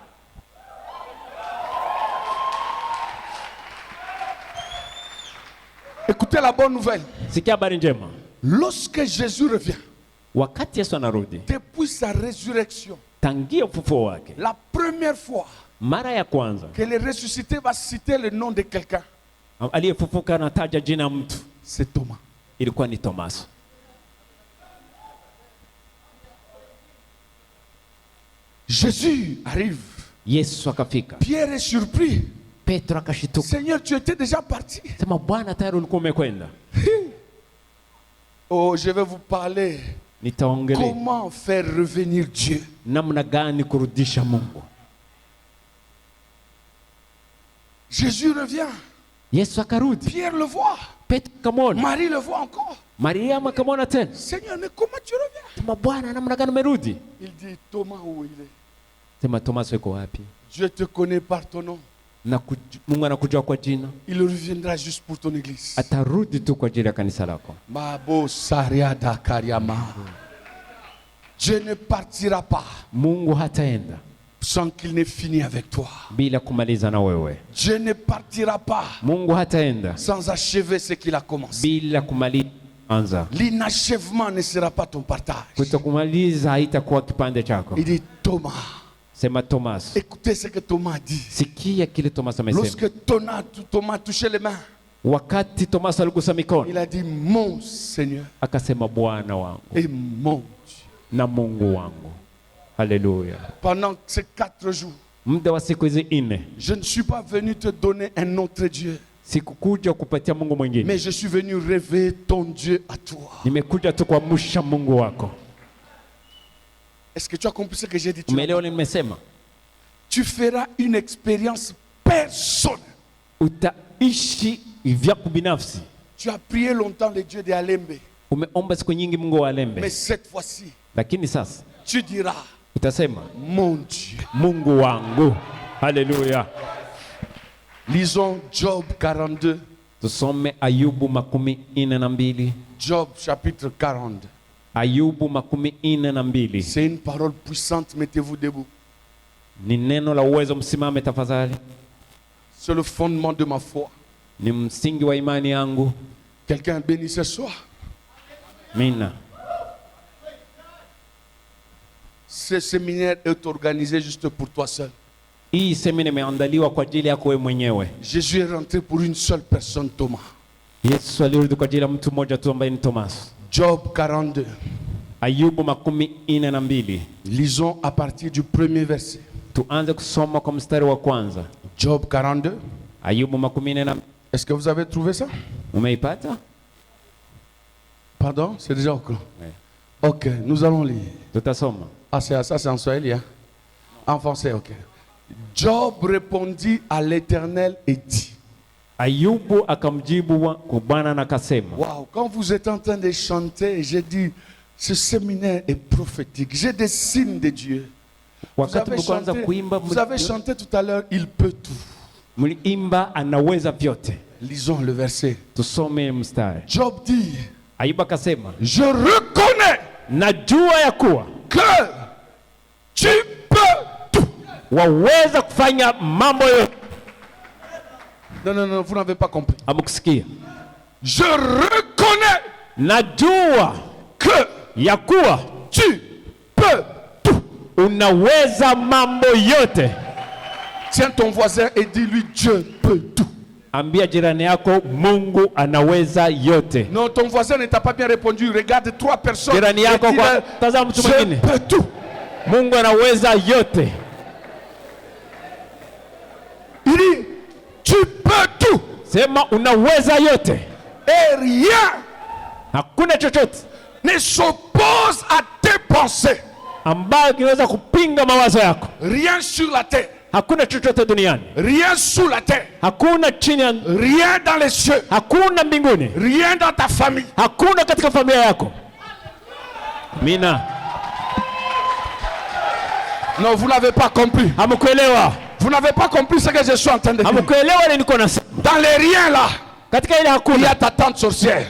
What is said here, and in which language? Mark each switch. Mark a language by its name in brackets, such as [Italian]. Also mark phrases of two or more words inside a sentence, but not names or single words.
[French] Écoutez la bonne nouvelle. Lorsque Jésus revient, depuis sa résurrection, la première fois, [Swahili] Mara ya kwanza [French] que le ressuscité va citer le nom de quelqu'un, [Swahili] aliyefufuka anataja jina mtu, [French] c'est Thomas. [Swahili] Ilikuwa ni Tomaso. [French] Jésus arrive. [Swahili] Yesu akafika. [French] Pierre est surpris. [Swahili] Petro akashituka. [French] Seigneur, tu étais déjà parti. [Swahili] Sema Bwana tayari ulikuwa umekwenda. [French] Oh, je vais vous parler. Comment faire revenir Dieu. [Swahili] Namna gani kurudisha Mungu. [French] Jésus revient. [Swahili] Yesu akarudi. [French] Pierre le voit. [Swahili] Petro kamona. [French] Marie le voit encore. [Swahili] Maria akamwona tena. [French] Seigneur, mais comment tu reviens? [Swahili] Sema Bwana namna gani umerudi? [French] Il dit Thomas, où il est? [Swahili] Sema Tomaso yuko wapi? [French] Dieu te connaît par ton nom. [Swahili] Mungu anakujua kwa jina. [French] Il reviendra juste pour ton église. [Swahili] Atarudi tu kwa ajili ya kanisa lako. Mabo sariada kariama. [French] Dieu ne partira pas. [Swahili] Mungu hataenda [French] sans qu'il n'ait fini avec toi. [Swahili] Bila kumaliza na wewe. [French] Dieu ne partira pas. [Swahili] Mungu hataenda [French] sans achever ce qu'il a commencé. [Swahili] Bila kumaliza. [French] L'inachèvement ne sera pas ton partage. [Swahili] Kutokumaliza haitakuwa kipande chako. [French] Il dit Thomas. [Swahili] Sema Thomas. [French] Écoutez ce que Thomas dit. [Swahili] Sikia kile Thomas amesema. [French] Lorsque Thomas touchait les mains. [Swahili] Wakati Thomas aligusa mikono. [French] Il a dit mon Seigneur. [Swahili] Akasema Bwana wangu. [French] Et mon Dieu. [Swahili] Na Mungu wangu. [French] Alléluia. Pendant ces 4 jours. [Swahili] Muda wa siku hizi 4. [French] Je ne suis pas venu te donner un autre Dieu. [Swahili] Sikukuja kupatia Mungu mwingine. [French] Mais je suis venu révéler ton Dieu à toi. [Swahili] Nimekuja tu kuamsha Mungu wako. [French] Est-ce que tu as compris ce que j'ai dit? [Swahili] Umeelewa nimesema? [French] Tu feras une expérience personne. [Swahili] Utaishi vyako binafsi. [French] Tu as prié longtemps le Dieu de Alembe. [Swahili] Umeomba siku nyingi Mungu wa Alembe. [French] Mais cette fois-ci, [Swahili] lakini sasa [French] tu diras, [Swahili] utasema [French] mon Dieu, [Swahili] Mungu wangu. Haleluya. [French] Lisons Job 42. [Swahili] Tusome Ayubu 42. [French] Job chapitre 40. [Swahili] Ayubu 42. [French] C'est une parole puissante, mettez-vous debout. [Swahili] Ni neno la uwezo, msimame tafadhali. [French] C'est le fondement de ma foi. [Swahili] Ni msingi wa imani yangu. [French] Quelqu'un béni ce soir. Mina. Ce séminaire est organisé juste pour toi seul. [Swahili] Hii semina imeandaliwa kwa ajili yako wewe mwenyewe. [French] Jésus est rentré pour une seule personne, Thomas. [Swahili] Yesu alirudi kwa ajili ya mtu mmoja tu ambaye ni Thomas. [French] Job 42. [Swahili] Ayubu 42. [French] Lisons à partir du premier verset. [Swahili] Tuanze kusoma kwa mstari wa kwanza. [French] Job 42. [Swahili] Ayubu 42. [French] Est-ce que vous avez trouvé ça? [Swahili] Umeipata? [French] Pardon, c'est déjà au courant. Oui. Ok, nous allons lire. [Swahili] Tutasoma. [French] Ah, ça c'est en swahili, hein? En français, ok. Job répondit à l'Éternel et dit. [Swahili] Ayubu akamjibu kwa Bwana na akasema. [French] Wow, quand vous êtes en train de chanter, j'ai dit, ce séminaire est prophétique. J'ai des signes de Dieu. Vous avez chanté tout à l'heure, il peut tout. [Swahili] Mliimba anaweza vyote. [French] Lisons le verset. [Swahili] Tusome mstari. [French] Job dit. [Swahili] Ayubu akasema. [French] Je reconnais. [Swahili] Najua ya kuwa. [French] Que tu peux tout. [Swahili] Waweza kufanya mambo yote. [French] Non, non, non, vous n'avez pas compris. [Swahili] Amukusikia. [French] Je reconnais. [Swahili] Najua. [French] Que. [Swahili] Ya kuwa. [French] Tu peux tout. [Swahili] Unaweza mambo yote. [French] Tiens ton voisin et dis-lui Dieu peut tout. [Swahili] Ambia jirani yako Mungu anaweza yote. [French] Non, ton voisin ne t'a pas bien répondu. Regarde 3 personnes. [Swahili] Jirani yako kwa tazama mtu mwingine. [French] Je peux tout. [Swahili] Mungu anaweza yote. [French] Il dit tu peux tout. [Swahili] Sema unaweza yote. [French] Et rien. [Swahili] Hakuna chochote [French] ne s'oppose à tes pensées. [Swahili] Ambayo kinaweza kupinga mawazo yako. [French] Rien sur la terre. [Swahili] Hakuna chochote duniani. [French] Rien sous la terre. [Swahili] Hakuna chini. [French] Rien dans les cieux. [Swahili] Hakuna mbinguni. [French] Rien dans ta famille. [Swahili] Hakuna katika familia yako. Mina. [French] Non, vous n'avez pas compris. [Swahili] Hamkuelewa. [French] Vous n'avez pas compris ce que je suis en train de dire. [Swahili] Hamkuelewa nini niko nasema. [French] Dans les riens là. [Swahili] Katika ile hakuna. [French] Il y a ta tante sorcière.